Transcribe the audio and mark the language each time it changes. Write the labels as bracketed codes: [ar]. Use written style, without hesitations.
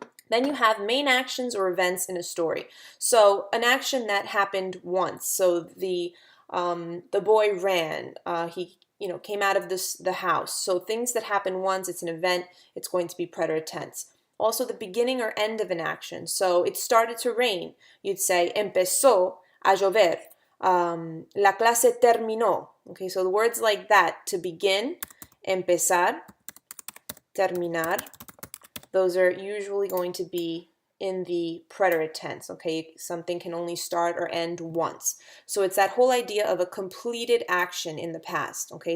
[en] Then you have main actions or events in a story. So an action that happened once. So the boy ran. He came out of the house. So things that happen once. It's an event. It's going to be preterite tense. Also the beginning or end of an action. So it started to rain. You'd say [es] empezó a llover. La clase terminó. [en] Okay, so the words like that, to begin, [es] empezar, terminar, [en] those are usually going to be in the preterite tense, okay? Something can only start or end once. So it's that whole idea of a completed action in the past, okay?